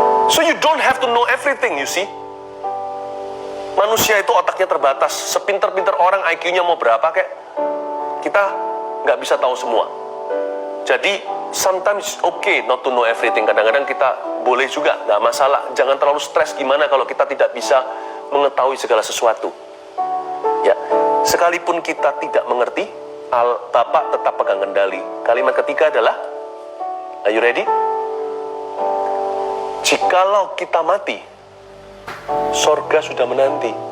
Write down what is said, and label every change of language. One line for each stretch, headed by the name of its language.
English: So you don't have to know everything, you see.
Indonesian: Manusia itu otaknya terbatas. Sepinter-pinter orang IQ-nya mau berapa kayak, kita nggak bisa tahu semua.
English: Jadi sometimes okay not to know everything.
Indonesian: Kadang-kadang kita boleh juga, nggak masalah. Jangan terlalu stres gimana kalau kita tidak bisa mengetahui segala sesuatu. Ya, sekalipun kita tidak mengerti, Bapa tetap pegang kendali. Kalimat ketiga adalah,
English: are you ready?
Indonesian: Jikalau kita mati, sorga sudah menanti.